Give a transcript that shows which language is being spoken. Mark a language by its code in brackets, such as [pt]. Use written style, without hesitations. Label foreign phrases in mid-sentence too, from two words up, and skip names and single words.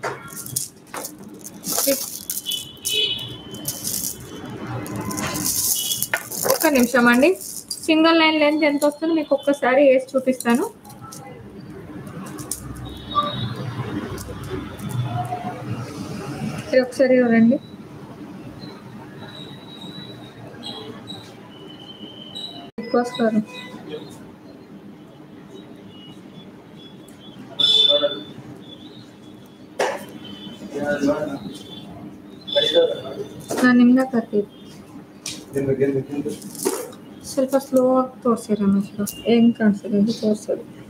[te] ఒక్క నిమిషం అండి, [en] single line length [te] ఎంత వస్తుందో మీకు ఒక్కసారి వేసి చూపిస్తాను. ఒకసారి చూడండి. [kn] వస్తారు ನಿಮ್ದ ಸ್ವಲ್ಪ ಸ್ಲೋ ಆಗಿ ತೋರಿಸಿ ರಮೇಶ್, ಹೆಂಗ್ ಕಾಣಿಸಿದೆ ಅಂತ ತೋರಿಸೋದು.